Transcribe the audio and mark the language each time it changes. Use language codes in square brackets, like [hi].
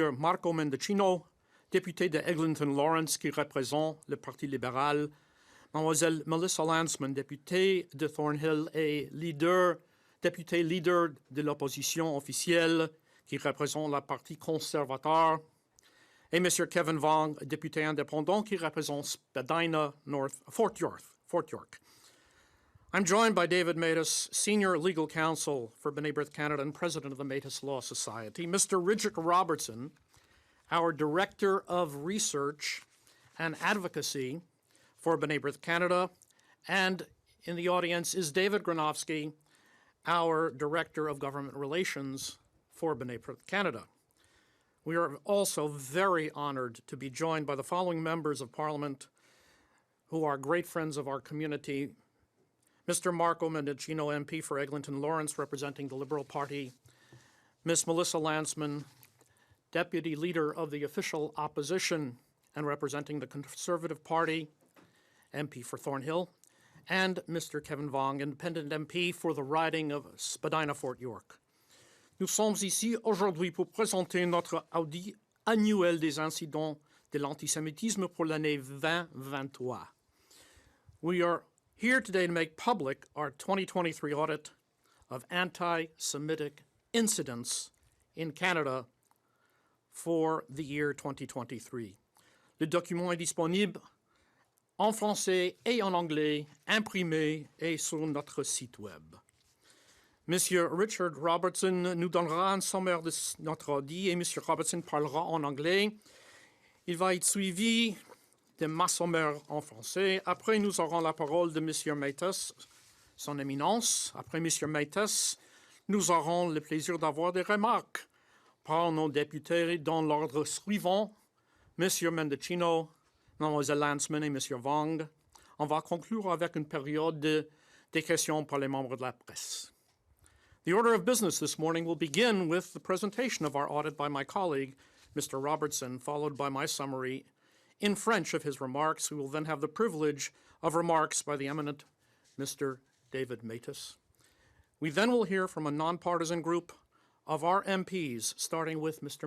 [fr] Marco Mendicino, député de Eglinton-Lawrence qui représente le Parti libéral, Mademoiselle Melissa Lantsman, députée de Thornhill et député leader de l'opposition officielle qui représente le Parti conservateur, et M. Kevin Vuong, député indépendant qui représente Spadina Fort York. [en] I'm joined by David Matas, Senior Legal Counsel for B'nai Brith Canada and President of the Matas Law Society, Mr. Richard Robertson, our Director of Research and Advocacy for B'nai Brith Canada, and in the audience is David Gronowski, our Director of Government Relations for B'nai Brith Canada. We are also very honored to be joined by the following members of Parliament who are great friends of our community. Mr. Marco Mendicino, MP for Eglinton-Lawrence, representing the Liberal Party. Ms. Melissa Lantsman, Deputy Leader of the Official Opposition and representing the Conservative Party, MP for Thornhill. And Mr. Kevin Vuong, Independent MP for the riding of Spadina-Fort York. [fr] Nous sommes ici aujourd'hui pour présenter notre audit annuel des incidents de l'antisémitisme pour l'année 2023. [en] We are here today to make public our 2023 audit of anti-Semitic incidents in Canada for the year 2023. [fr] Le document est disponible en français et en anglais, imprimé et sur notre site web. Monsieur Richard Robertson nous donnera un sommaire de notre audit et Monsieur Robertson parlera en anglais. Il va être suivi de ma sommaire en français. Après, nous aurons la parole de Monsieur Matas, son éminence. Après Monsieur Matas, nous aurons le plaisir d'avoir des remarques par nos députés dans l'ordre suivant. Monsieur Mendicino, Mademoiselle Lantsman et Monsieur Vuong. On va conclure avec une période des questions par les membres de la presse. [en] The order of business this morning will begin with the presentation of our audit by my colleague, Mr. Robertson, followed by my summary in French of his remarks. We will then have the privilege of remarks by the eminent Mr. David Matas. We then will hear from a nonpartisan group of our MPs, starting with Mr.